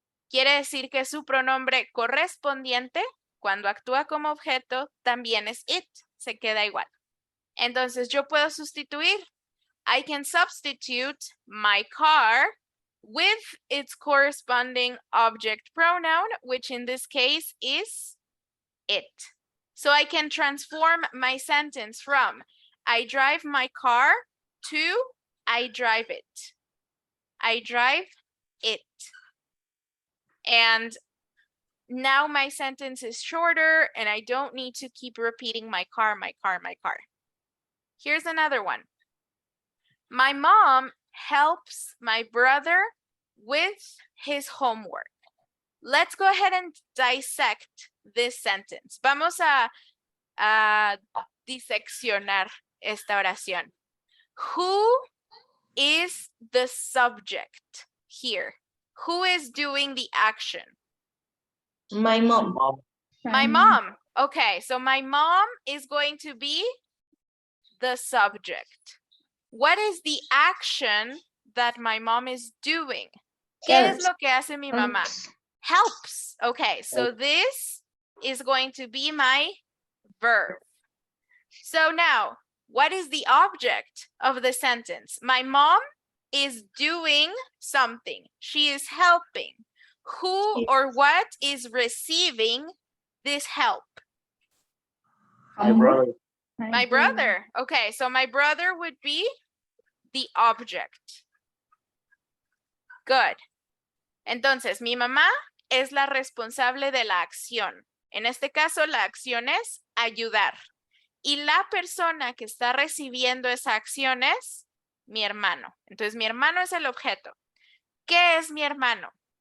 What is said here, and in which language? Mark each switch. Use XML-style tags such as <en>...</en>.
<es>Quiere decir que su pronombre correspondiente, cuando actúa como objeto, también es it. Se queda igual. Entonces, yo puedo sustituir.</es> <en>I can substitute my car with its corresponding object pronoun, which in this case is it. So I can transform my sentence from I drive my car to I drive it. I drive it. And now my sentence is shorter and I don't need to keep repeating my car, my car, my car. Here's another one. My mom helps my brother with his homework. Let's go ahead and dissect this sentence.</en> <es>Vamos a diseccionar esta oración.</es> <en>Who is the subject here? Who is doing the action? My mom. My mom. Okay, so my mom is going to be the subject. What is the action that my mom is doing?</en> <es>¿Qué es lo que hace mi mamá?</es> <en>Helps. Okay, so this is going to be my verb. So now, what is the object of the sentence? My mom is doing something. She is helping. Who or what is receiving this help? My brother. My brother. Okay, so my brother would be the object. Good.</en> <es>Entonces, mi mamá es la responsable de la acción. En este caso, la acción es ayudar. Y la persona que está recibiendo esa acción es mi hermano. Entonces, mi hermano es el objeto. ¿Qué es mi hermano?</es>